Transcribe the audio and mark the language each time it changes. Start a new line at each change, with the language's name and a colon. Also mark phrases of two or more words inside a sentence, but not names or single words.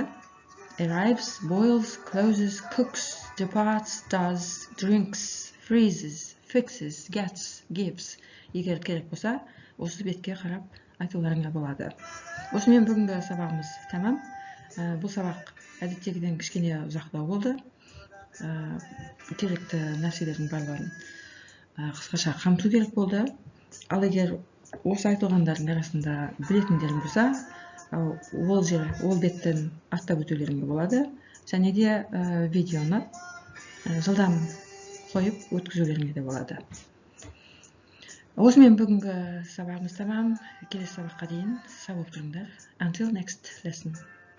English: Arrives, boils, closes, cooks, departs, does, drinks, freezes, fixes, gets, gives.
Kazakh: Егер керек болса, осы бетке қарап айтуларыңа болады. Осымен бүгінгі сабағымыз тамам. Бұл сабақ әдеттегіден кішкене ұзақтау болды. Керекті нәрселердің барлығын қысқаша қамту керек болды. Ал егер осы айтылғандардың арасында білетіндерің болса, ол беттен аттап өтулеріңе болады. Және де видеоны жылдам қойып өткізулеріңе де болады. Осымен бүгінгі сабағымыз тамам. Келесі сабаққа дейін сау болып тұрыңдар.
English: Until next lesson.